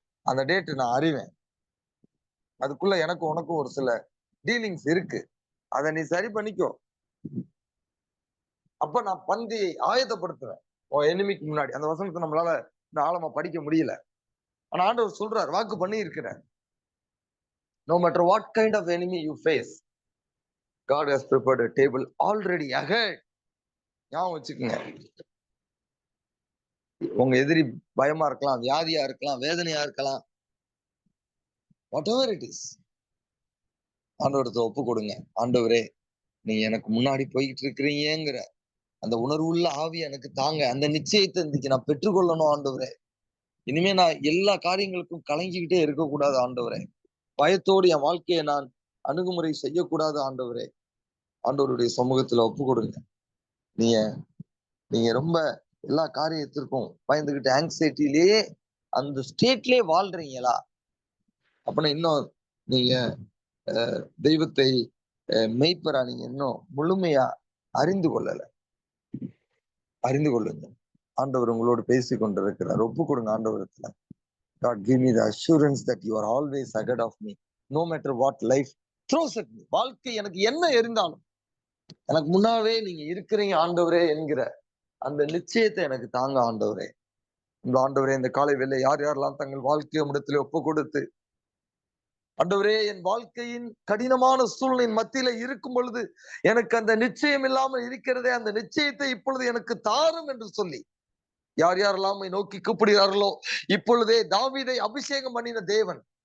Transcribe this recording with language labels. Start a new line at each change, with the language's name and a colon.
Tamil: அந்த டேட் நான் அறிவேன். அதுக்குள்ள எனக்கு உனக்கும் ஒரு சில டீலிங்ஸ் இருக்கு. அதை நீ சரி பண்ணிக்கோ. அப்ப நான் பந்தியை ஆயத்தப்படுத்துவேன் உன் எனிமிக்கு முன்னாடி. அந்த வசனத்தை நம்மளால இந்த ஆழமா படிக்க முடியல. ஆனா ஆண்டவர் சொல்றார், வாக்கு பண்ணி இருக்கிறார்.
English: No matter what kind of enemy you face, God has prepared a table already ahead.
Tamil: ஞாபகம் வச்சுக்கோங்க. உங்க எதிரி பயமா இருக்கலாம், வியாதியா இருக்கலாம், வேதனையா இருக்கலாம்,
English: whatever it is,
Tamil: ஆண்டவரத்தை ஒப்பு கொடுங்க. ஆண்டவரே, நீ எனக்கு முன்னாடி போயிட்டு இருக்கிறீங்கிற அந்த உணர்வுள்ள ஆவி எனக்கு தாங்க. அந்த நிச்சயத்தை இன்னைக்கு நான் பெற்றுக்கொள்ளணும் ஆண்டவரே. இனிமே நான் எல்லா காரியங்களுக்கும் கலங்கிக்கிட்டே இருக்கக்கூடாது ஆண்டவரே. பயத்தோடு என் வாழ்க்கையை நான் அணுகுமுறை செய்யக்கூடாது ஆண்டவரே. ஆண்டவருடைய சமூகத்துல ஒப்பு கொடுங்க. நீங்க நீங்க ரொம்ப எல்லா காரியத்திற்கும் பயந்துகிட்டு ஆங்ஸைட்டிலேயே அந்த ஸ்டேட்லயே வாழ்றீங்களா? அப்படின்னா இன்னும் நீங்க தெய்வத்தை மெய்ப்பரா நீங்க இன்னும் முழுமையா அறிந்து கொள்ளல. அறிந்து கொள்ளுங்க. ஆண்டவர் உங்களோடு பேசி கொண்டிருக்கிறார். ஒப்பு கொடுங்க ஆண்டவரத்துல.
English: God, give me the assurance that you are always ahead of me, no matter what life throws at me.
Tamil: வாழ்க்கை எனக்கு என்ன இருந்தாலும் எனக்கு முன்னாவே நீங்க இருக்கிறீங்க ஆண்டவரே என்கிற அந்த நிச்சயத்தை எனக்கு தாங்க ஆண்டவரே. இந்த ஆண்டவரே, இந்த காலை வேளை யார் யாரெல்லாம் தங்கள் வாழ்க்கையை இடத்துல ஒப்பு கொடுத்து, ஆண்டவரே, என் வாழ்க்கையின் கடினமான சூழ்நிலையின் மத்தியில இருக்கும் பொழுது எனக்கு அந்த நிச்சயம் இல்லாமல் இருக்கிறதே, அந்த நிச்சயத்தை இப்பொழுது எனக்கு தாரும் என்று சொல்லி யார் யாரெல்லாம் நோக்கி கூப்பிடுகிறார்களோ, இப்பொழுதே தாவீதை அபிஷேகம் பண்ணின தேவன்,